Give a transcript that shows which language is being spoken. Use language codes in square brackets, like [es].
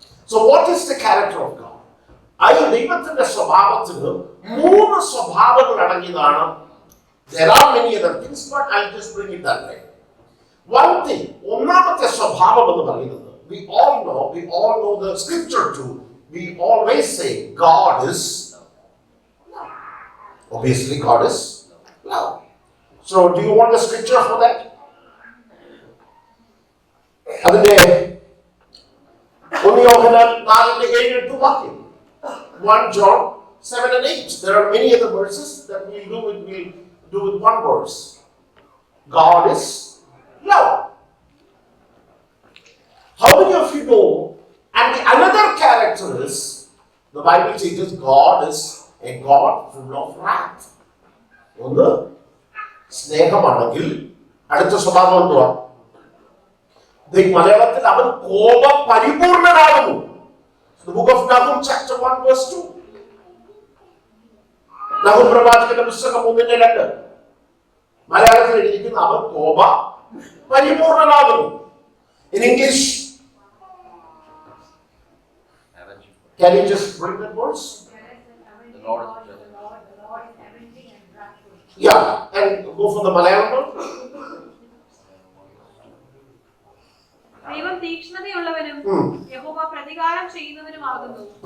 [en] So what is the character of God? [ml] ദൈവത്തിന്റെ സ്വഭാവത്തിന് 3 സ്വഭാവങ്ങൾ അടങ്ങിയതാണ്. [en] There are many other things, but I'll just bring it that way. One thing, [ml] ഒന്നാമത്തെ സ്വഭാവം എന്ന് പറയുന്നത്, [en] we all know the scripture too. We always say God is love. Obviously God is love. So do you want the scripture for that? [ml] അതിന്റെ 1 യോഹന്നാൻ 4:7-8 വാക്യം, 1 John 7-8. [en] There are many other verses that we'll do with one verse. God is love. How many of you know? And the another character is, the Bible teaches God is a God full of wrath. [ml] ഒന്ന് സ്നേഹമാണെങ്കിൽ അടുത്ത സ്വഭാവം എന്തുവാ? മലയാളത്തിൽ അവൻ Copa പരിപൂർണനാകുന്നു. [en] The book of Nahum chapter 1 verse 2. [ml] Nahum പ്രവാചകന്റെ പുസ്തകം 1:2. മലയാളത്തിൽ എഴുതിയിരിക്കുന്ന അവൻ Copa പരിപൂർണനാകുന്നു. [en] In English, can you just bring that verse? The Lord is everything and wrathful. Yeah, and go for the Malayalam one. [ml] ദൈവം തീക്ഷ്ണതയുള്ളവനും യഹോവ പ്രതികാരം ചെയ്യുന്നവനുമാകുന്നു.